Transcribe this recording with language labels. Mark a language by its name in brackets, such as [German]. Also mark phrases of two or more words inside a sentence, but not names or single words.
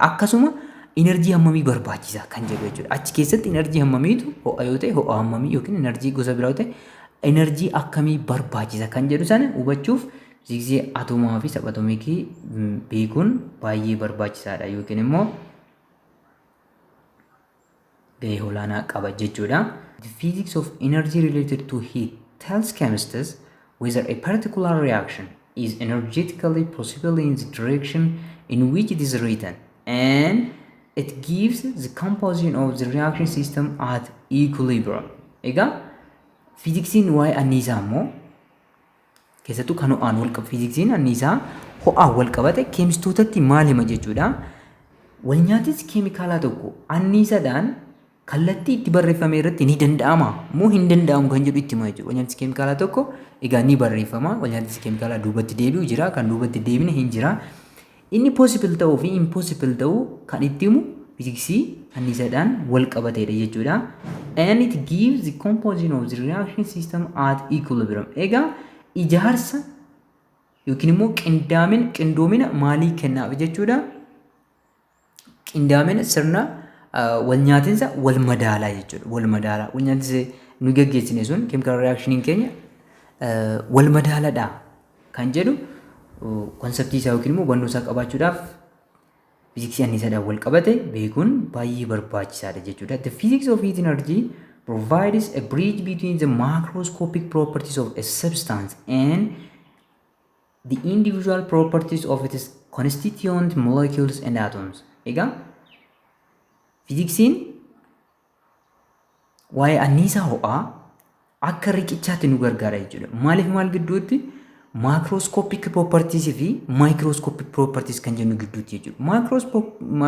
[Oromo] Akkasuma enerjii hammamii barbaachisa kan jedhu jechuudha. Achi keessatti enerjii hammamiitu ho'a yoo ta'e ho'a hammamii yookiin enerjii gosa biraa yoo ta'e enerjii akkamii barbaachisa kan jedhu sana hubachuuf fiiziksii atomaa fi sabatomikii beekuun baay'ee barbaachisaadha yookiin immoo gahee olaanaa qaba jechuudha. [English] The physics of energy related to heat tells chemists whether a particular reaction is energetically possible in the direction in which it is written, and it gives the composition of the reaction system at equilibrium. [Oromo] Egaa fiiziksiin waa'ee anniisaa immoo keessattuu kan ho'aan wal qabate fiiziksiin anniisaa ho'aan wal qabate keemistootatti maal hima jechuudha. wal nyaatis keemikaalaa tokko anniisaadhaan kallattii itti barreeffame irratti ni danda'ama moo hin danda'amu kan jedhu itti hima jechuudha. Wal nyaatis keemikaalaa tokko egaa ni barreeffama. Wal nyaatis keemikaalaa duubatti deebi'u jira, kan duubatti deebine hin jira. Inni possible ta'uu fi impossible ta'uu kan itti himu fiiziksii anniisaadhaan wal qabateedha jechuudha. [English] And it gives the composition of the reaction system at equilibrium. [Oromo] Egaa ijaarsa yookiin immoo qindoomina maalii kennaaf jechuudha. Qindoomina sirna wal nyaatinsa wal madaalaa jechuudha. Wal madaalaa wal nyaatinsa nu gaggeessine sun [English] chemical reaction [Oromo] keenya wal madaalaadha kan jedhu konseptii isaa yookiin immoo hubannoo isaa qabaachuudhaaf fiiziksii anniisaadhaan wal qabate beekuun baay'ee barbaachisaadha jechuudha. [English] The physics of heat energy provides a bridge between the macroscopic properties of a substance and the individual properties of its constituent molecules and atoms. [Oromo] Egaa fiiziksiin waa'ee anniisaa ho'aa akka riqichaatti nu gargaara jechuudha. Maaliif maal gidduutti [English] macroscopic properties [Oromo] fi [English] microscopic properties [Oromo] kan jennu gidduutti jechuudha.